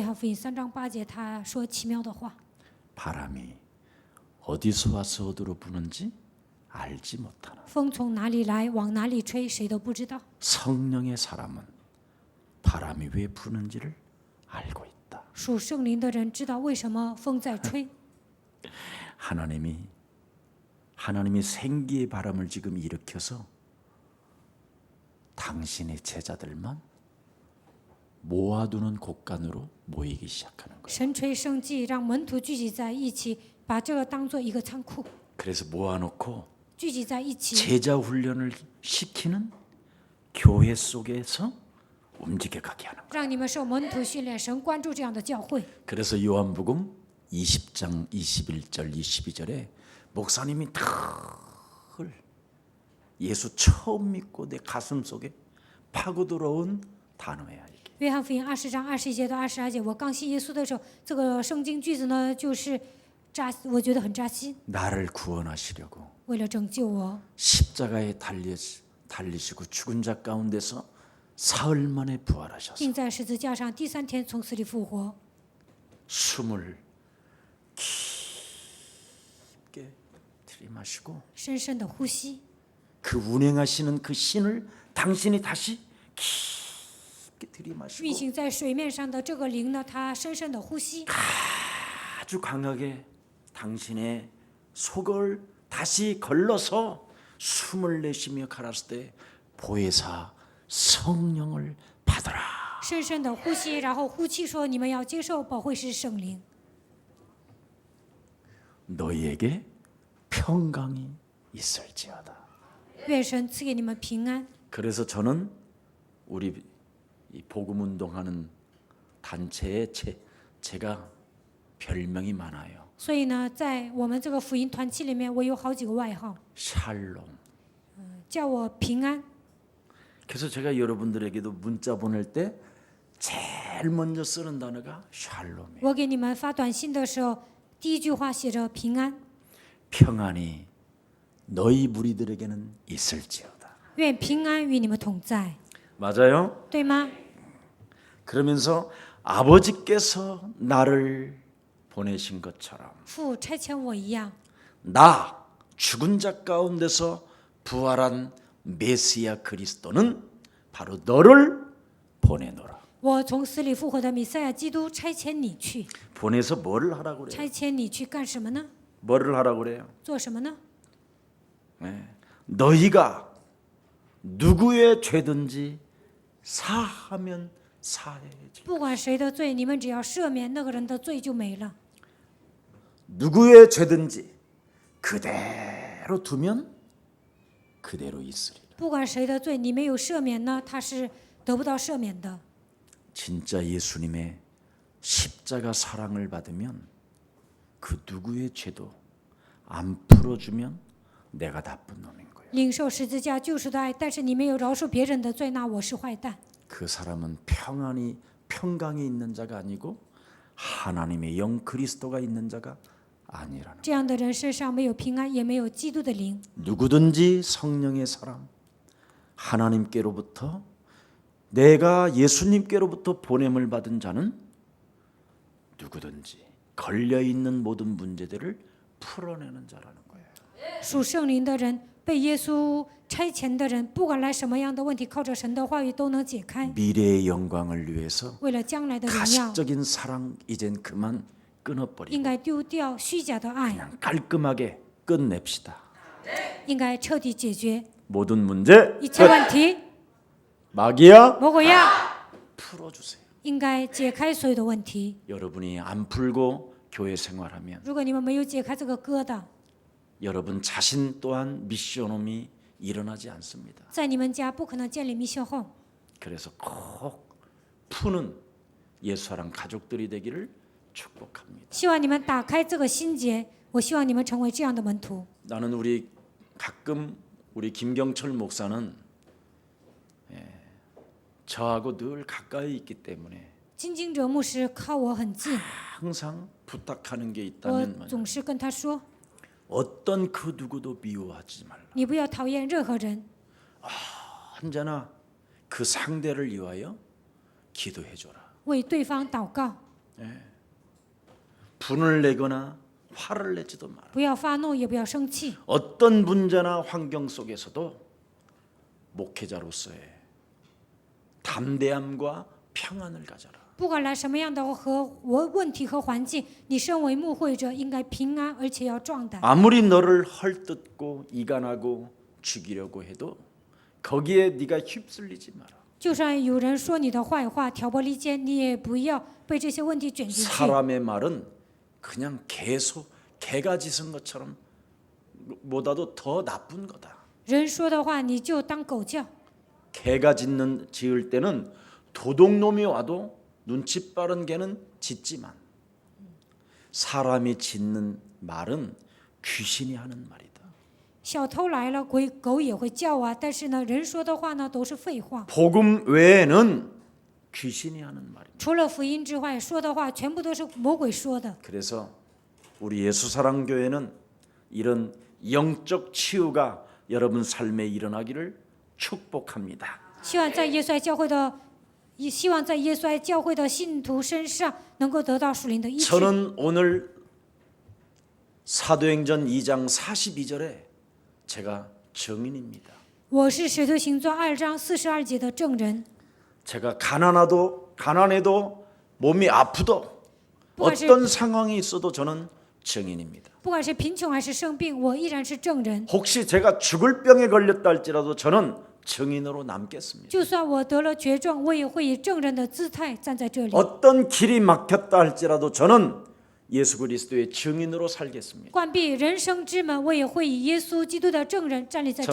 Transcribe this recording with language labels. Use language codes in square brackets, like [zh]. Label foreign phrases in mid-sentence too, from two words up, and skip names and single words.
[zh] 约翰福音3章8节，他说奇妙的话： [ko] 바람이 어디서 와서 어디로 부는지 알지 못하는 [zh] 风从哪里来，往哪里吹，谁都不知道。 [ko] 성령의 사람은 바람이 왜 부는지를 알고 있다. [zh] 属圣灵的人知道为什么风在吹。 [ko] 하나님이 생기의 바람을 지금 일으켜서 당신의 제자들만 모아두는 곳간으로 모이기 시작하는 거예요. [zh] 神垂圣迹，让门徒聚集在一起，把这个当做一个仓库， [ko] 그래서 모아놓고 [zh] 聚集在一起， [ko] 제자 훈련을 시키는 교회 속에서 움직여가게 하는 거예요. [zh] 让你们受门徒训练。神关注这样的教会。 [ko] 그래서 요한복음 20장 21절 22절에 목사님이 늘 예수 처음 믿고 내 가슴 속에 파고 들어온 단어야 이게. [zh] 约翰福音20章21节到22节，我刚信耶稣的时候，这个圣经句子呢，就是我觉得很扎心。 [ko] 나를 구원하시려고 [zh] 为了拯救我， [ko] 십자가에 달리시고 죽은 자 가운데서 사흘 만에 부활하셔서 [zh] 钉在十字架上，第3天从死里复活。 [ko] 숨을 깊게 들이마시고 [zh] 深深的呼吸， [ko] 그 운행하시는 그 신을 당신이 다시 깊게 [zh] 运 [ko] 들이마시고 [zh] 行在水面上的这个灵呢，它深深的呼吸， [ko] 아주 강하게 당신의 속을 다시 걸러서 숨을 내쉬며 가라사대 때 보혜사 성령을 받아라. [zh] 深深的呼吸，然后呼气说：“你们要接受保惠师圣灵， [ko] 너희에게 평강이 있을지어다. [zh] 愿神赐给你们平安。” [ko] 그래서 저는 우리 이 복음 운동하는 단체에 제가 별명이 많아요. [zh] 所以呢，在我们这个福音团契里面，我有好几个外号， [ko] 샬롬. [zh] 叫我平安。 [ko] 그래서 제가 여러분들에게도 문자 보낼 때 제일 먼저 쓰는 단어가 샬롬이에요. [zh] 我给你们发短信的时候，第一句话写着平安， [ko] 평안이 너희 무리들에게는 있을지어다. [zh] 愿平安与你们同在， [ko] 맞아요? [zh] 对吗？ [ko] 그러면서 아버지께서 나를 보내신 것처럼 [zh] 父差遣我一样， [ko] 나 죽은 자 가운데서 부활한 메시아 그리스도는 바로 너를 보내노라. [zh] 我从死里复活的弥赛亚基督差遣你去， [ko] 보내서 뭐를 하라고 그래요? [zh] 差遣你去干什么呢？ [ko] 뭐를 하라고 그래요? [zh] 做什么呢？ [ko] 네. 너희가 누구의 죄든지 사하면 사해지. [zh] 不管谁的罪，你们只要赦免那个人的罪就没了。 [ko] 누구의 죄든지 그대로 두면 그대로 있으리라. [zh] 不管谁的罪，你没有赦免呢，他是得不到赦免的。 [ko] 진짜 예수님의 십자가 사랑을 받으면 그 누구의 죄도 안 풀어주면 내가 나쁜 놈인 거예요. [zh] 领受十字架救赎的爱，但是你没有饶恕别人的罪，那我是坏蛋。 [ko] 그 사람은 평강이 있는 자가 아니고 하나님의 영 그리스도가 있는 자가 아니라는. [zh] 这样的人身上没有平安，也没有基督的灵。 [ko] 누구든지 성령의 사람 하나님께로부터 내가 예수님께로부터 보냄을 받은 자는 누구든지 걸려 있는 모든 문제들을 풀어내는 자라는 거예요. [zh] 属圣灵的人，被耶稣差遣的人，不管来什么样的问题，靠着神的话语都能解开。 [ko] 미래의 영광을 위해서 [zh] 为了将来的荣耀， [ko] 가식적인 사랑 이젠 그만 끊어버리고 [zh] 应该丢掉虚假的爱， [ko] 그냥 깔끔하게 끝냅시다. [zh] 应该彻底解决 [ko] 모든 문제 [zh] 一切问题。 [ko] 마귀야 [zh] 魔鬼呀， [ko] 풀어주세요. [zh] 应该解开所有的问题。 [ko] 여러분이 안 풀고 교회 생활하면 [zh] 如果你们没有解开这个疙瘩， [ko] 여러분 자신 또한 미션홈이 일어나지 않습니다. [zh] 在你们家不可能建立密信后。 [ko] 그래서 꼭 푸는 예수사랑 가족들이 되기를 축복합니다. [zh] 希望你们打开这个心结，我希望你们成为这样的门徒。 [ko] 나는 가끔 우리 김경철 목사는 저하고 늘 가까이 있기 때문에 [zh] 金经哲牧师靠我很近， [ko] 항상 부탁하는 게 [zh] 我 [ko] 있다면 [zh] 总是跟他说： [ko] 어떤 그 누구도 미워하지 말라. [zh] 你不要讨厌任何人， [ko] 언제나 그 상대를 위하여 기도해줘라. [zh] 为对方祷告， [ko] 분을 내거나 화를 내지도 마라. [zh] 不要发怒，也不要生气。 [ko] 어떤 문제나 환경 속에서도 목회자로서의 담대함과 평안을 가져라. [zh] 不管来什么样的问题和环境，你身为牧会者应该平安，而且要壮胆。 [ko] 아무리 너를 헐뜯고 이간하고 죽이려고 해도 거기에 네가 휩쓸리지 마라. [zh] 就算有人说你的坏话，挑拨离间，你也不要被这些问题卷进去。 [ko] 사람의 말은 그냥 개가 짖은 것처럼 보다도 더 나쁜 거다. [zh] 人说的话，你就当狗叫。 [ko] 개가 짖을 때는 도둑놈이 와도 눈치 빠른 개는 짖지만 사람이 짖는 말은 귀신이 하는 말이다. [zh] 小偷来了，狗也会叫啊。但是呢，人说的话呢，都是废话。 [ko] 복음 외에는 귀신이 하는 말입니다. [zh] 除了福音之外，说的话全部都是魔鬼说的。 [ko] 그래서 우리 예수사랑교회는 이런 영적 치유가 여러분 삶에 일어나기를 축복합니다. [zh] 希望在耶稣爱教会的信徒身上能够得到属灵的医治。 [ko] 저는 오늘 사도행전 2장 42절에 제가 증인입니다. [zh] 我是使徒行传2章42节的证人。 [ko] 제가 가난해도 몸이 아프도 어떤 상황이 있어도 저는 증인입니다. [zh] 不管是贫穷还是生病，我依然是证人。 [ko] 혹시 제가 죽을 병에 걸렸다 할지라도 저는 증인으로 남겠습니다. [zh] 就算我得了绝症，我也会以证人的姿态站在这里。 [ko] 어떤 길이 막혔다 할지라도 저는 예수 그리스도의 증인으로 살겠습니다. [zh] 关闭人生之门，我也会以耶稣基督的证人站立在这